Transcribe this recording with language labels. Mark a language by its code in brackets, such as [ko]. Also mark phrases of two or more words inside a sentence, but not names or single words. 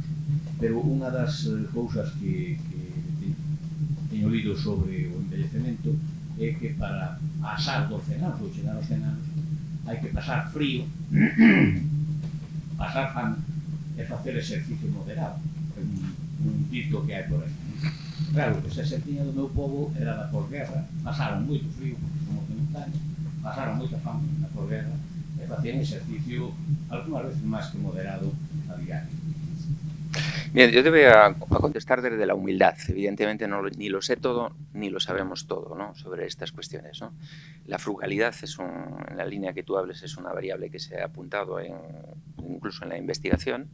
[gl] Pero unha das cousas que teño lido sobre o envellecemento é que para pasar dos 100 anos ou chegar aos 100 anos hai que pasar frío, pasar fame e facer exercicio moderado. É un dito que hai por aí. Claro, que esa setiña do meu povo era da posguerra, pasaron moito frío, porque somos de montaña, pasaron moita fame na posguerra, e facían exercicio algunhas veces máis que moderado a diario. [es] Bien, yo te voy a contestar desde la humildad. Evidentemente ni lo sé todo ni lo sabemos todo, ¿no?, sobre estas cuestiones, ¿no? La frugalidad en la línea que tú hables es una variable que se ha apuntado incluso en la investigación.